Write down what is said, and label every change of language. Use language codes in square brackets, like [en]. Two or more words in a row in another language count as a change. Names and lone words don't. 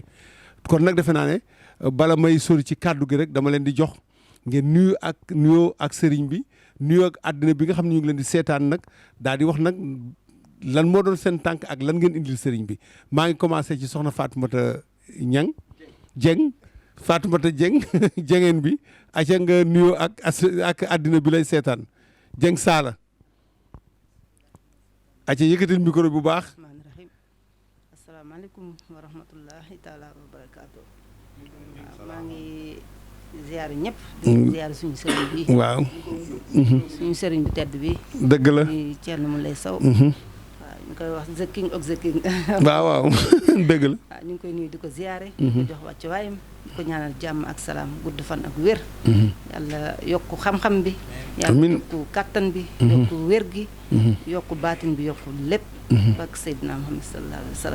[wo] kon nag defe naa ne bala may sori ci kàddu gi rek dama leen di jox ngeen nuyoo ak sëriñ bi nuyoo ak àddina bi nga xam ne ñu ngi leen di seetaan nag daal di wax nag lan moo doon seen tànk ak lan ngeen indil sëriñ bi maa ngi commencé ci soxna Fatoumata Jeng Fatoumata Jeng jengeen bi aca nga nuyoo ak àddina bi lay seetaan Jeng Saala aca yëkkatil micro bu baax. [ar] السلام عليكم ورحمة الله تعالى وبركاته. [wo] maa ngi ziyaar ñëpp. di ziyaar suñu sëriñ bi. waaw. suñu sëriñ bi tedd bi. dëgg la di Thierno Moulé Sow. ñu koy wax [en] the king of the king. [wo] waaw dëgg la. waaw ñu ngi koy nuyu di ko ziyaare. di ko jox wàcc waayam di ko ñaanal jàmm ak salaam gudd fan ak wér. yàlla yokku xam-xam bi. yàlla yokku kàttan bi. yokku wér gi. yokku baatin bi yokku lépp. ak Seydina Muhammad [ar] صلى الله عليه وسلم.